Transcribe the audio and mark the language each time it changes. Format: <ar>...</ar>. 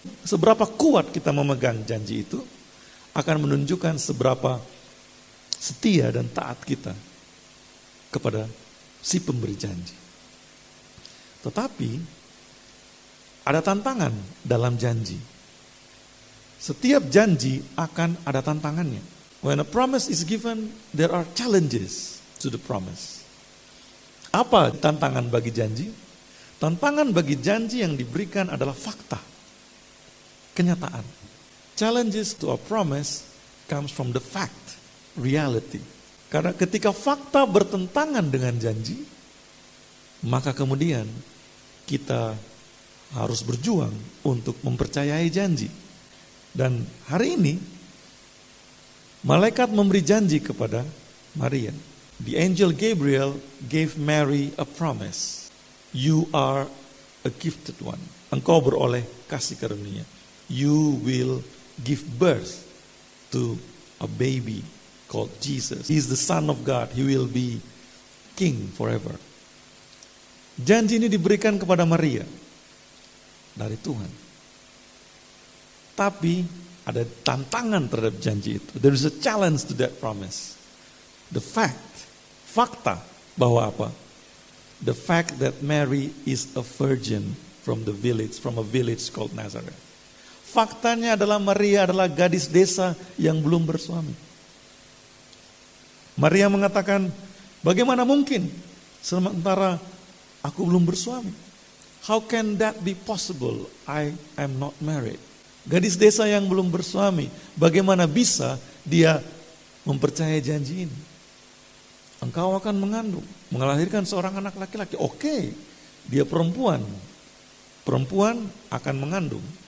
<id>Seberapa kuat kita memegang janji itu akan menunjukkan seberapa setia dan taat kita kepada si pemberi janji. Tetapi ada tantangan dalam janji. Setiap janji akan ada tantangannya.</id> <en>When a promise is given, there are challenges to the promise.</en> <id>Apa tantangan bagi janji? Tantangan bagi janji yang diberikan adalah fakta, kenyataan.</id> <en>Challenges to a promise comes from the fact, reality.</en> <id>Karena ketika fakta bertentangan dengan janji, maka kemudian kita harus berjuang untuk mempercayai janji. Dan hari ini, malaikat memberi janji kepada Maria.</id> <en>The angel Gabriel gave Mary a promise. You are a gifted one.</en> <id>Engkau beroleh kasih karunia.</id> <en>You will give birth to a baby called Jesus. He is the Son of God. He will be king forever.</en> <id>Janji ini diberikan kepada Maria dari Tuhan. Tapi ada tantangan terhadap janji itu.</id> <en>There is a challenge to that promise. The fakta bahwa apa? The fact that Mary is a virgin from a village called Nazareth.</en> <id>Faktanya adalah Maria adalah gadis desa yang belum bersuami. Maria mengatakan, bagaimana mungkin sementara aku belum bersuami?</id> <en>How can that be possible? I am not married.</en> <id>Gadis desa yang belum bersuami, bagaimana bisa dia mempercayai janji ini? Engkau akan mengandung, melahirkan seorang anak laki-laki. Oke, dia perempuan. Perempuan akan mengandung.</id>